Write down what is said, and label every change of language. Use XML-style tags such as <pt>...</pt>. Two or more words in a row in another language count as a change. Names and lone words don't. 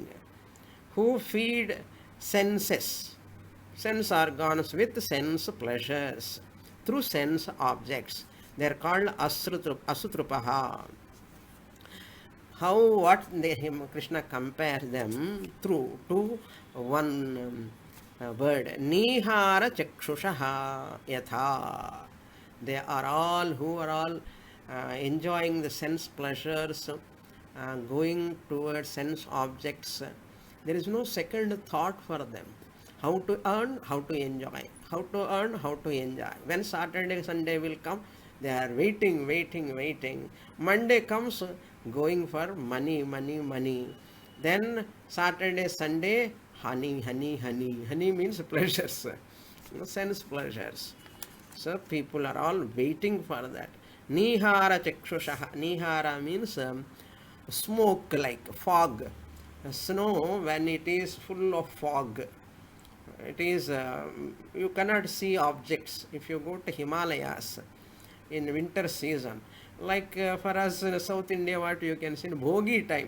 <en>Who feed senses, sense organs with sense pleasures through sense objects. They are called asutrupaha. How, what Krishna compares them through to one word,</en> <sa>nihara chakshushaha yatha.</sa> <en>They are all who are all enjoying the sense pleasures, going towards sense objects. There is no second thought for them. How to earn, how to enjoy. How to earn, how to enjoy. When Saturday, Sunday will come, they are waiting. Monday comes, going for money. Then Saturday, Sunday, honey. Honey means pleasures, sense pleasures. So people are all waiting for that.</en> <sa>Nihara chakshushaha.</sa> <en>Nihara means smoke, like fog. Snow, when it is full of fog, it is you cannot see objects. If you go to Himalayas in winter season, like for us in South India, what you can see in Bhogi time.</en>